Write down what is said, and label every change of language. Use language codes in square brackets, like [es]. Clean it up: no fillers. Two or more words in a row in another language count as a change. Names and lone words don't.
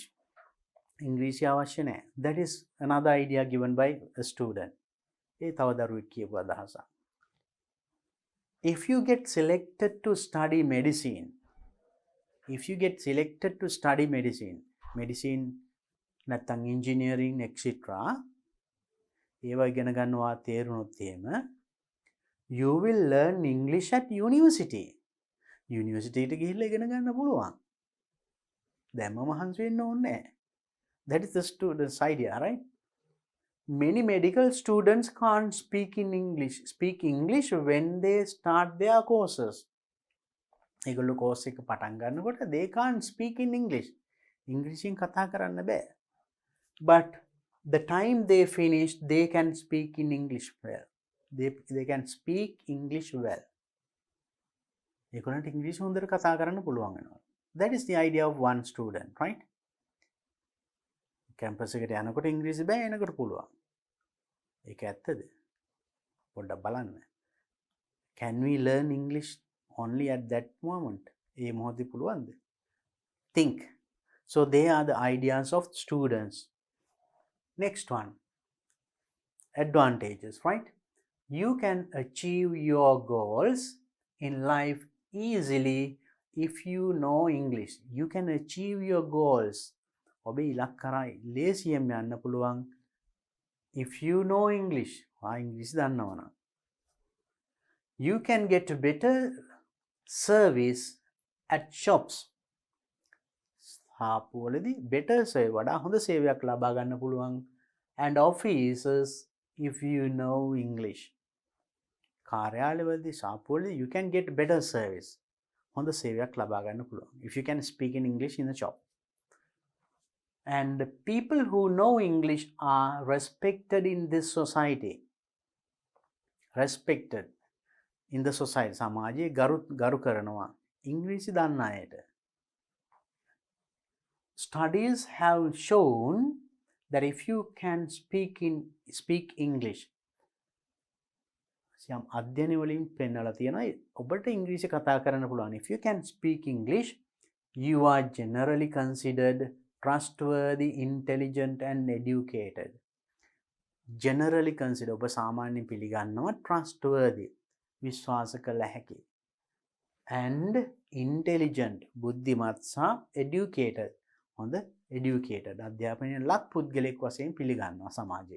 [si] ඉංග්‍රීසි අවශ්‍ය නැහැ. [en] That is another idea given by a student. [si] ඒ තව දරුවෙක් කියපු අදහසක්. [en] If you get selected to study medicine, medicine නැත්නම් engineering etc. [si] ඒවා ඉගෙන ගන්නවා තේරුණොත් එහෙම [en] you will learn English at university. [si] University එකට ගිහිල්ලා ඉගෙන ගන්න පුළුවන්. දැම්ම මහන්සි වෙන්න ඕනේ නැහැ. [en] That is the student's idea, right? Many medical students can't speak English when they start their courses. [si] ඒගොල්ලෝ course එක පටන් ගන්නකොට [en] they can't speak in English. [si] ඉංග්‍රීසියෙන් කතා කරන්න බෑ. [en] But the time they finish, they can speak in English well. They can speak English well. [si] ඒගොල්ලන්ට ඉංග්‍රීසි හොඳට කතා කරන්න පුළුවන් වෙනවා. [en] That is the idea of one student, right? [si] කැම්පස් එකට යනකොට ඉංග්‍රීසි බෑ, එනකොට පුළුවන්. ඒක ඇත්තද? පොඩ්ඩක් බලන්න. [en] Can we learn English only at that moment? [si] ඒ මොහොතේ පුළුවන්ද? [en] Think. So they are the ideas of students. Next one. Advantages, right? You can achieve your goals in life easily if you know English. You can achieve your goals. [si] ඔබේ ඉලක්ක කරා ලේසියෙන් යන්න පුළුවන් [en] if you know English. [si] ඉංග්‍රීසි දන්නවනම්. [en] You can get better service at shops. හාපුවලදී better service, [si] වඩා හොඳ සේවයක් ලබා ගන්න පුළුවන්. [en] And offices if you know English. [si] කාර්යාලවලදී ශාපුවලදී [en] you can get better service. [si] හොඳ සේවයක් ලබා ගන්න පුළුවන් [en] if you can speak in English in the shop. And the people who know English are respected in this society. Respected in the society. [si] සමාජයේ ගරු කරනවා ඉංග්‍රීසි දන්න අයට. [en] Studies have shown that if you can speak English, [si] යම් අධ්‍යයන වලින් පෙන්වලා තියෙනවා ඔබට ඉංග්‍රීසි කතා කරන්න පුළුවන්. [en] If you can speak English, you are generally considered trustworthy, intelligent and educated. Generally considered, [si] ඔබ සාමාන්‍යයෙන් පිළිගන්නවා trustworthy, විශ්වාස කළ හැකි, [en] and intelligent, [si] බුද්ධිමත් සහ educated, හොඳ educated, අධ්‍යාපනයේ ලක් පුද්ගලෙක් වශයෙන් පිළිගන්නවා සමාජයේ.